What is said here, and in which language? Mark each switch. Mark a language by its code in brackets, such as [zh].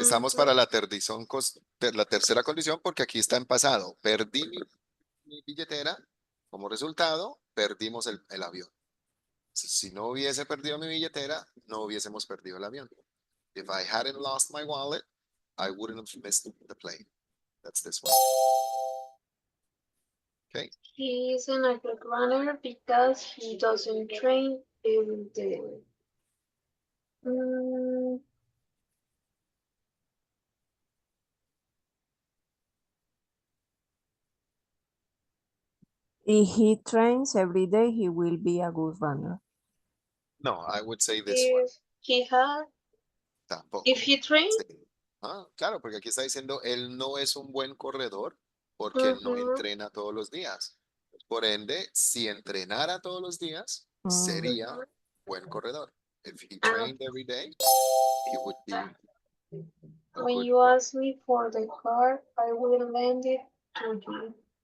[es] Estamos para la la tercera condición porque aquí está en pasado. Perdí mi billetera. Como resultado, perdimos el avión. Si no hubiese perdido mi billetera, no hubiésemos perdido el avión. [en] If I hadn't lost my wallet, I wouldn't have missed the plane. That's this one. Okay. he isn't a good runner because he doesn't train every day. Mm, If he trains every day, he will be a good runner. No, I would say this one. if he had, [es] Tampoco. [en] if he trained, [es] Sí. Claro, porque aquí está diciendo, él no es un buen corredor porque no entrena todos los días. Por ende, si entrenara todos los días, sería buen corredor. [en] If he trained every day, he would be a when good you runner. ask me for the car, I will lend it to you.